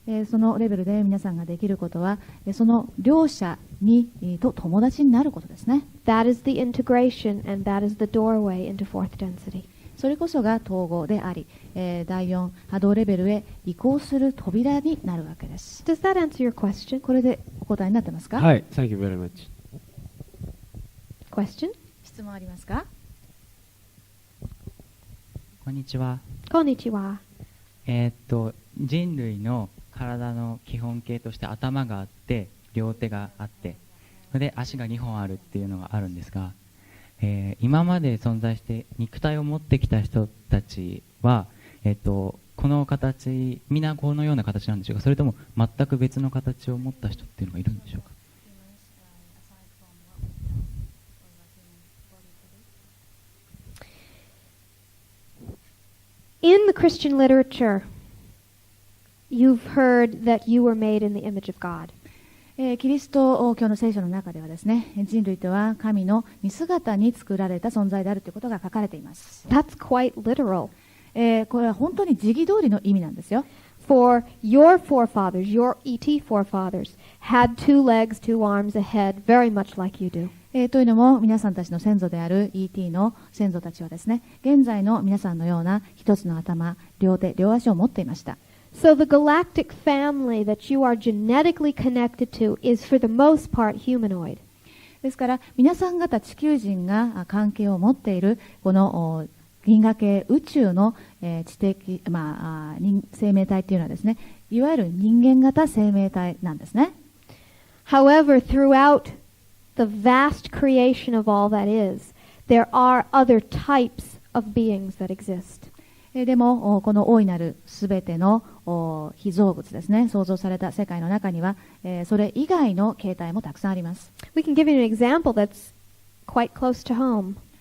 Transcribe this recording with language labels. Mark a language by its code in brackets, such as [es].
[ja] そのレベルで皆さんができることは、その両者にと友達になることですね。 [en] That is the integration and that is the doorway into fourth density. [ja] それこそが統合であり、第4波動レベルへ移行する扉になるわけです。 [en] Does that answer your question? [ja] これでお答えになってますか？はい、 [en] Thank you very much. Question? [ja] 質問ありますか？こんにちは。こんにちは。人類の体の基本形として頭があって両手があってそれで足が2本あるっていうのがあるんですが、今まで存在して肉体を持ってきた人たちは、この形みんなこのような形なんでしょうか、それとも全く別の形を持った人っていうのがいるんでしょうか。 [en] In the Christian literature, you've heard that you were made in the image of God. [ja] キリスト教の聖書の中ではですね、人類とは神の似姿に作られた存在であるということが書かれています。 [en] That's quite literal. [ja] これは本当に時期通りの意味なんですよ。 [en] For your forefathers, your ET forefathers, had 2 legs, 2 arms, a head, very much like you do. [ja] というのも皆さんたちの先祖である ET の先祖たちはですね、現在の皆さんのような一つの頭、両手、両足を持っていました。 [en] So the galactic family that you are genetically connected to is for the most part humanoid. [ja] ですから皆さん方地球人が関係を持っているこの銀河系宇宙の知的、生命体というのはですね、いわゆる人間型生命体なんですね。 [en] However, throughout the vast creation of all that is, there are other types of beings that exist. [ja] でもこの大いなるすべての被造物ですね、創造された世界の中には、それ以外の形態もたくさんあります。 [en] We can give you an example that's quite close to home.